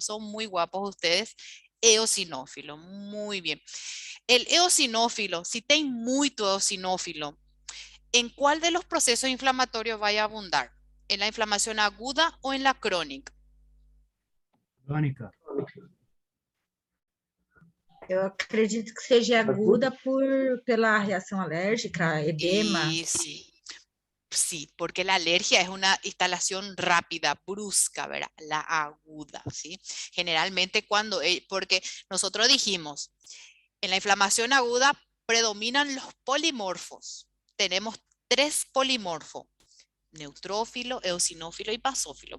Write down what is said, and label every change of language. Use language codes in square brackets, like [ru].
[es] Son muy guapos ustedes. Eosinófilo. Muy bien. El eosinófilo, [pt] si tem muito eosinófilo, [es] ¿En cuál de los procesos inflamatorios vaya a abundar? ¿En la inflamación aguda o en la crónica? [pt] Crônica. Eu acredito que seja aguda pela reação alérgica, edema. [es] Y sí. Sí, porque la alergia es una instalación rápida, brusca, ¿verdad? La aguda, ¿sí? Generalmente porque nosotros dijimos, en la inflamación aguda predominan los polimorfos. Tenemos 3 polimorfos, neutrófilo, eosinófilo y basófilo.